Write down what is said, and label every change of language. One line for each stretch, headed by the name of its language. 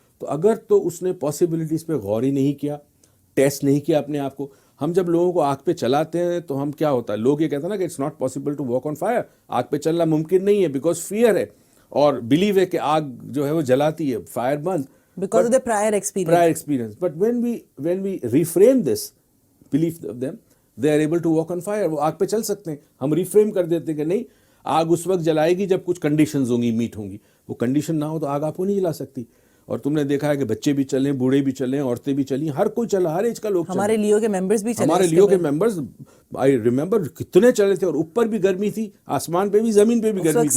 Urdu: تو اگر تو اس نے پاسبلٹیز پہ غور ہی نہیں کیا, ٹیسٹ نہیں کیا اپنے آپ کو. ہم جب لوگوں کو آگ پہ چلاتے ہیں تو ہم کیا ہوتا ہے, لوگ یہ کہتے ہیں نا کہ
English: it's not possible to walk on fire,
Urdu: آگ پہ چلنا ممکن نہیں ہے بیکاز فیئر ہے اور بلیو ہے کہ آگ جو ہے وہ جلاتی ہے, fire been
English: because of the prior experience. prior experience. But when we reframe this belief of them, they are able to walk on fire.
Urdu: وہ آگ پہ چل سکتے ہیں. ہم ریفریم کر دیتے ہیں کہ نہیں, آگ اس وقت جلائے گی جب کچھ کنڈیشنز ہوں گی, میٹ ہوں گی. وہ کنڈیشن نہ ہو تو آگ آپ کو نہیں جلا سکتی. اور تم نے دیکھا ہے کہ بچے بھی چلیں, بوڑھے بھی چلیں, عورتیں بھی چلیں, ہر کوئی چلا, ہر ایج کا لوگ چلے. ہمارے لیو کے ممبرز بھی چلے, ہمارے لیو کے ممبرز
English: I remember
Urdu: کتنے چلے تھے, اور اوپر بھی گرمی تھی, آسمان پہ بھی, زمین پہ بھی گرمی تھی.